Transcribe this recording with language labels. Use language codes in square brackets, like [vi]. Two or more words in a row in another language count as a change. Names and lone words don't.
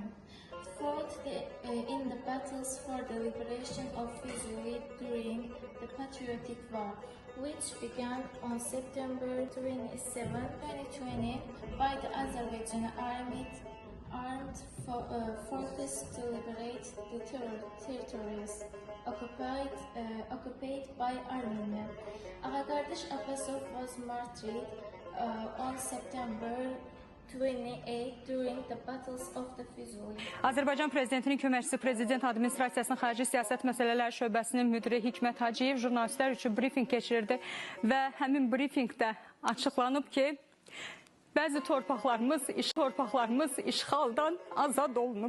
[en] fought in the battles for the liberation of Fuzuli during the Patriotic War, which began on September 27, 2020 by the Azerbaijani armed forces to liberate the territories occupied by Armenia. Ağakardaş Abbasov was martyred on September 28 during the battles of the Fuzuli. [az] Azərbaycan Prezidentinin köməkçisi Prezident Administrasiyasının Xarici Siyasət Məsələləri Şöbəsinin müdiri Hikmət Hacıyev jurnalistlər üçün brifinq keçirirdi və həmin brifinqdə açıqlanıb ki, bəzi torpaqlarımız işğaldan azad olunub.